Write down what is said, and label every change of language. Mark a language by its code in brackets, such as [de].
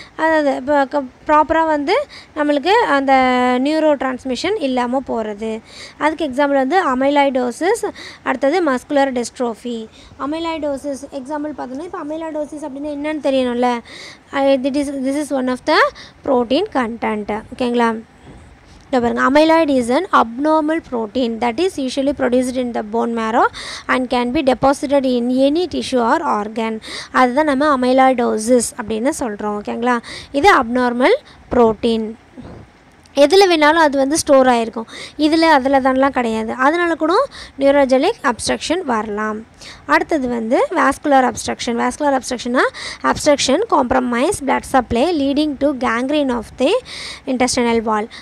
[ta] அதாவது இப்போ ப்ராப்பராக வந்து நம்மளுக்கு அந்த நியூரோ டிரான்ஸ்மிஷன் இல்லாமல் போகிறது. அதுக்கு எக்ஸாம்பிள் வந்து அமைலாய்டோசிஸ், அடுத்தது மஸ்குலர் டிஸ்ட்ரோஃபி. அமைலாய்டோசிஸ் எக்ஸாம்பிள் பார்த்தோன்னா, இப்போ அமைலாய்டோசிஸ் அப்படின்னா என்னன்னு தெரியணும்ல. [en] This is one of the protein content. [ta] ஓகேங்களா, [en] amyloid is an abnormal protein that is usually produced in the bone marrow and can be deposited in any tissue or organ. [ta] அதுதான் நம்ம amyloidosis அப்படின்னு சொல்கிறோம். ஓகேங்களா, இது abnormal protein. எதில் வேணாலும் அது வந்து ஸ்டோர் ஆகிருக்கும். இதில் அதில் தானலாம் கிடையாது. அதனால கூட நியூரோஜெனிக் அப்ஸ்ட்ரக்ஷன் வரலாம். அடுத்தது வந்து vascular obstruction. [en] Vascular அப்ஸ்ட்ரக்ஷன்னா obstruction compromise blood supply leading to gangrene of the intestinal wall.